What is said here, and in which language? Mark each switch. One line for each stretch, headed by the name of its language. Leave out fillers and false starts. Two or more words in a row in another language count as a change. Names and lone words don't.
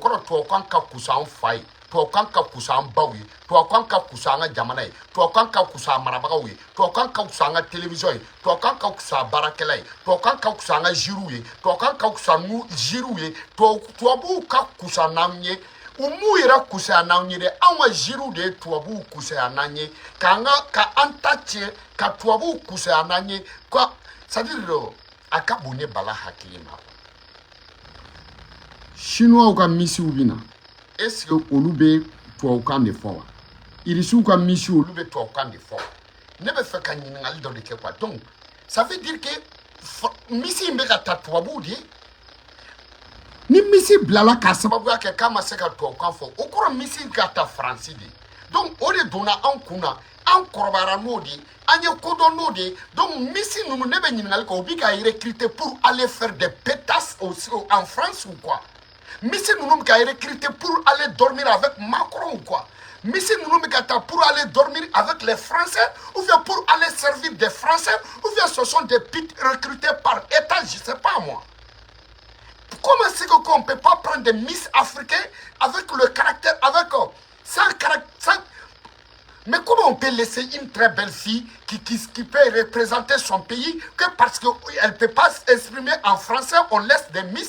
Bambara: kɔrɔ tubabukan ka kusa an fa ye tubabukan ka kusa an baw ye tubabukan ka kusa an ka jamana ye tubabukan ka kusa a marabagaw ye tubabukan ka kusa an ka télévision ye tubabukan ka kusa a baarakɛla ye tubabukan ka kusa an ka jiriw ye tubabukan ka kusa nu jiriw ye tubabuw ka kusa n'an ye u m'u yɛrɛ kusaya n'an ye dɛ anw ka jiriw de ye tubabuw kusaya n'an ye ka an ta tiɲɛ ka tubabuw kusaya n'an ye ka
French: c'est à dire
Bambara: a ka bon ne bala hakili ma chinois ka misiw bɛ na
French: est-ce que
Bambara: olu bɛ tubabukan de fɔ wa irisiw ka misiw olu bɛ tubabukan de fɔ ne bɛ fɛ ka ɲininkali dɔ de kɛ quoi
French: donc ça veut dire que
Bambara: misi in bɛ ka ta tubabuw de ni misi bilala k'a sababuya kɛ k'a ma se ka tubabukan fɔ o kɔrɔ misi in ka ta faransi de donc o de donna an kun na an kɔrɔbayara n'o de an ye kodɔn n'o de donc misi ninnu ne bɛ ɲininkali kɛ o bɛ ka
French: recruter pour aller faire des pétasses en France ou quoi
Bambara: misi ninnu bɛ ka
French: recruter pour aller dormir avec Macron ou quoi
Bambara: misi ninnu bɛ ka taa
French: pour aller dormir avec les Français ou bien pour aller servir des Français ou bien ce sont des pits recrutés par État je sais pas moi. Comment c'est qu'on ne peut pas prendre des Miss africains avec le caractère, avec sans caractère. Mais comment on peut laisser une très belle fille qui peut représenter son pays que parce qu'elle ne peut pas s'exprimer en français, on laisse des Miss.